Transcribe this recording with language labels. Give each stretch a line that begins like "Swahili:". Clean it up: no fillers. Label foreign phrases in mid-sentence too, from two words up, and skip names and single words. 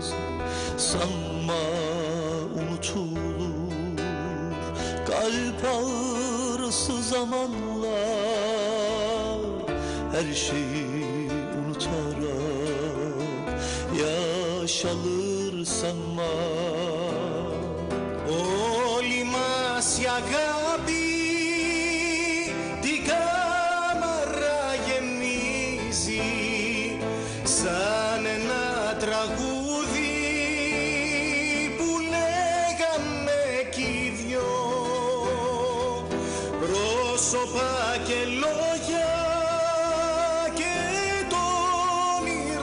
Turkish: Sanma unutulur kalp ağrısı zamanla her şeyi unutarak yaşalır sanma.
Greek: Όλη μας η αγάπη την κάμαρα γεμίζει σαν ένα τραγούδι που λέγαμε κι οι δυο, πρόσωπα και λόγια και το